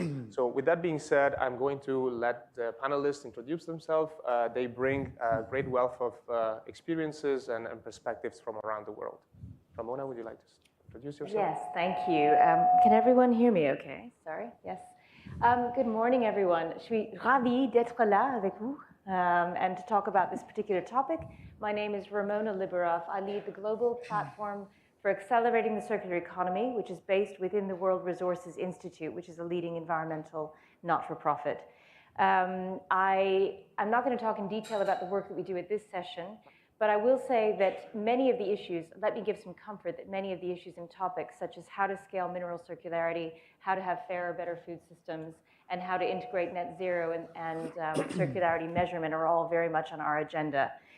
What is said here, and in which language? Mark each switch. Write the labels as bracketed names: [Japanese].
[English] So with that being said, I'm going to let the panelists introduce themselves. They bring a great wealth of experiences and perspectives from around the world. Ramona, would you like to introduce yourself? Yes, thank you. Can everyone hear me okay? Sorry, yes. Good morning, everyone. [French] Je suis ravie d'être là avec vous [English] and to talk about this particular topic. My name is Ramona Liberoff. I lead the global platform for accelerating the circular economy, which is based within the World Resources Institute, which is a leading environmental not-for-profit. I'm not going to talk in detail about the work that we do at this session, but I will say that many of the issues, let me give some comfort that many of the issues and topics, such as how to scale mineral circularity, how to have fairer, better food systems, and how to integrate net zero and circularity measurement are all very much on our agenda.